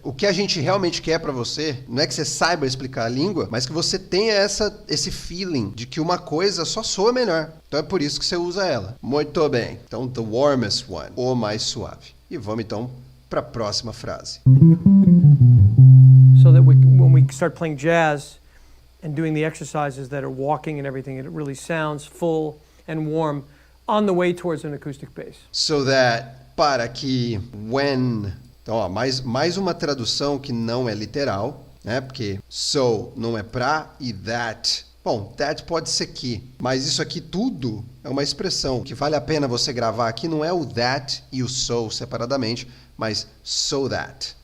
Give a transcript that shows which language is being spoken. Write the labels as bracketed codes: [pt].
[pt] O que a gente realmente quer para você não é que você saiba explicar a língua, mas que você tenha esse feeling de que uma coisa só soa melhor. Então é por isso que você usa ela. Muito bem. Então, the warmest one, o mais suave. E vamos então para a próxima frase. [en] So that when we start playing jazz and doing the exercises that are walking and everything, it really sounds full and warm on the way towards an acoustic bass. So that, para que when... [pt] Então, ó, mais uma tradução que não é literal, né? Porque so não é pra e that... Bom, that pode ser que, mas isso aqui tudo é uma expressão. O que vale a pena você gravar aqui não é o that e o so separadamente, mas so that.